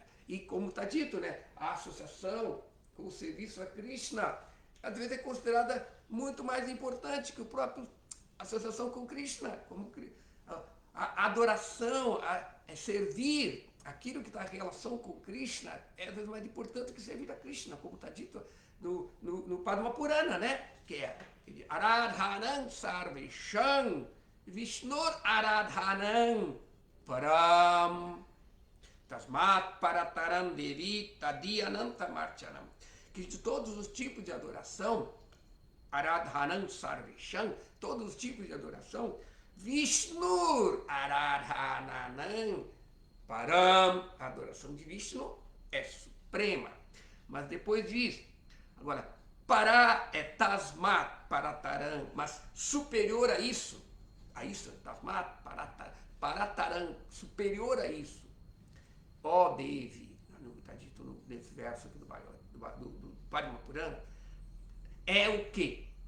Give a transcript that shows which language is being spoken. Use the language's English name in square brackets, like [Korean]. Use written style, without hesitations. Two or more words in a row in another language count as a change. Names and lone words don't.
[Portuguese] E como está dito, né, a associação com o serviço a Krishna, às vezes é considerada muito mais importante que a própria associação com Krishna. Como a adoração, servir aquilo que está em relação com Krishna é às vezes mais importante que servir a Krishna, como está dito no Padma Purana, né? Que é [Sanskrit] आराधनम् सर्वेषाम् विष्णुर् आराधनम् परम् तस्मात् परतरम् देवी तदियानन्तमर्चनम्. [Portuguese] Que de todos os tipos de adoração, [Sanskrit] आराधनम् सर्वेषाम्, [Portuguese] todos os tipos de adoração, [Sanskrit] विष्णुर् आराधनम् परम्, [Portuguese] a adoração de Vishnu é suprema. Mas depois diz, agora, Pará é [Sanskrit] तस्मात् परतरम्, [Portuguese] mas superior a isso, [Sanskrit] तस्मात् परतरम्, [Portuguese] superior a isso, ó Devi, está dito nesse verso aqui do Padma Purana, é o quê?